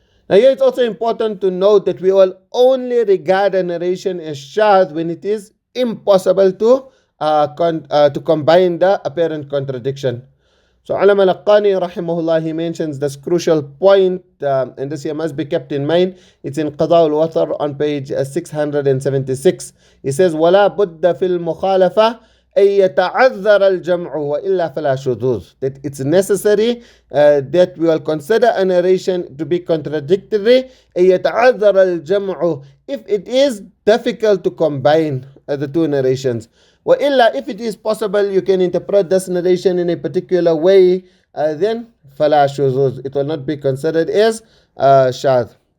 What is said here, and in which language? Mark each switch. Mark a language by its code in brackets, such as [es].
[en] Now here it's also important to note that we will only regard a narration as shadh when it is impossible to combine the apparent contradiction. So Allama al-Qaani rahimahullah, he mentions this crucial point, and this here must be kept in mind. It's in Qadā al-Watar on page 676. He says, [ar] وَلَا بُدَّ فِي الْمُخَالَفَةِ أَن يَتَعَذَّرَ الْجَمْعُ وَإِلَّا فَلَا شُذُوذ. [en] That it's necessary that we will consider a narration to be contradictory. [ar] أَن يَتَعَذَّرَ الْجَمْعُ, [en] if it is difficult to combine the 2 narrations. [ar] وَإِلَّا, [en] if it is possible, you can interpret this narration in a particular way, then [ar] فَلَا شُذُوذ, [en] it will not be considered as shadh.